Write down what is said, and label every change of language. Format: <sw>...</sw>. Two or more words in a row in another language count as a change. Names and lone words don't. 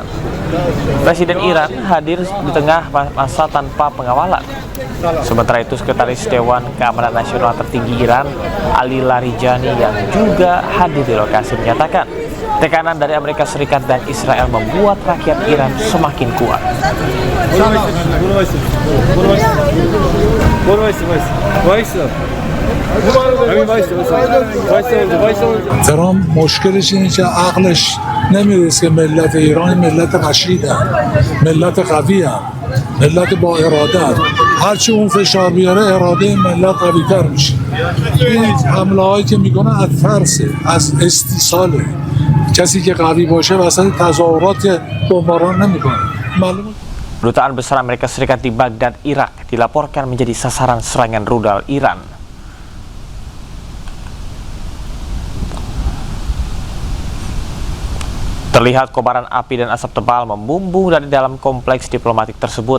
<id>Presiden Iran hadir di tengah masa tanpa pengawalan. Sementara itu, Sekretaris Dewan Keamanan Nasional tertinggi Iran, Ali Larijani, yang juga hadir di lokasi menyatakan tekanan dari Amerika Serikat dan Israel membuat rakyat Iran semakin kuat.</id> <fa>ترامپ مشکلش اینه که عقلش نمیرسه که ملت ایران ملت قشیدن، ملت قوی‌ان، ملت با اراده. هرچی اون فشار بیاره اراده ملت قوی‌تر میشه. این حمله‌هایی که میکنه از ترسه، از استیصاله. کسی که قوی باشه وسط تظاهرات بمباران نمیکنه. معلومه.</fa> <id>Kedutaan besar Amerika Serikat di Baghdad, Irak, dilaporkan menjadi sasaran serangan rudal Iran. Terlihat kobaran api dan asap tebal membumbung dari dalam kompleks diplomatik tersebut.</id>